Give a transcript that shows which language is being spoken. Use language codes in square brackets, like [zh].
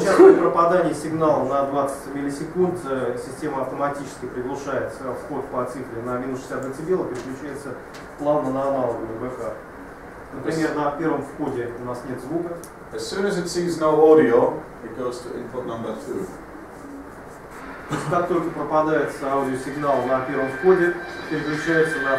[ru] Сейчас при пропадании сигнала на 20 миллисекунд система автоматически приглушает вход по цифре на минус 60 дБ и переключается плавно на аналоговый БК. Например, на первом входе у нас нет звука. [en] As soon as it sees no audio, it goes to input number 2. [ru] Как только пропадает аудиосигнал на первом входе, переключается на